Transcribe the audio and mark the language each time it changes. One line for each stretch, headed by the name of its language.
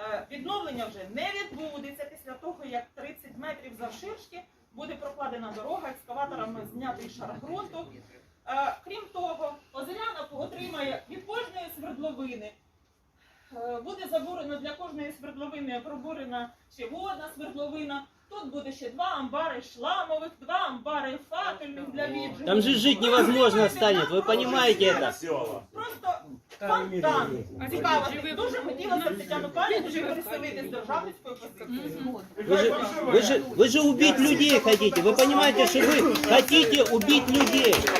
Ukrainian: Відновлення вже не відбудеться після того, як 30 метрів завширшки буде прокладена дорога, екскаваторами знятий шар ґрунту. Крім того, Озеряна отримає від кожної свердловини, буде забурено для кожної свердловини пробурена ще водна свердловина. Тут буде ще 2 амбари шламових, 2 амбари факельних для віджигу.
Russian: Там же жить невозможно станет, вы понимаете это? Просто фонтан.
Ukrainian: Цікаво, дуже хотілося Тетяну Павлівну переселити з Державницької позиції.
Russian: Вы же убить людей хотите, вы понимаете, что вы хотите убить людей.